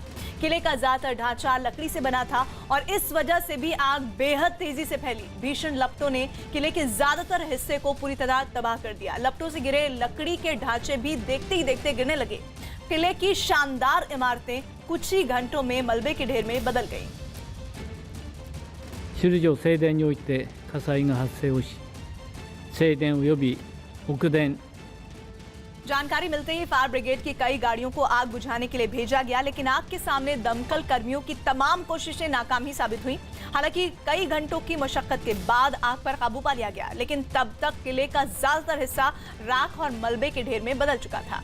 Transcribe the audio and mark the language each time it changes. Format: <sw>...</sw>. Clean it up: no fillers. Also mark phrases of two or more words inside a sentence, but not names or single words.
<hi>किले का ज्यादातर ढांचा लकड़ी से बना था और इस वजह से भी आग बेहद तेजी से फैली। भीषण लपटों ने किले के ज्यादातर हिस्से को पूरी तरह तबाह कर दिया। लपटों से गिरे लकड़ी के ढांचे भी देखते ही देखते गिरने लगे। किले की शानदार इमारतें कुछ ही घंटों में मलबे के ढेर में बदल गईं।</hi> <ja>首里城正殿において火災が発生をし、正殿及び北殿</ja> <hi>जानकारी मिलते ही फायर ब्रिगेड की कई गाड़ियों को आग बुझाने के लिए भेजा गया, लेकिन आग के सामने दमकल कर्मियों की तमाम कोशिशें नाकाम ही साबित हुई। हालांकि कई घंटों की मशक्कत के बाद आग पर काबू पा लिया गया, लेकिन तब तक किले का ज्यादातर हिस्सा राख और मलबे के ढेर में बदल चुका था।</hi>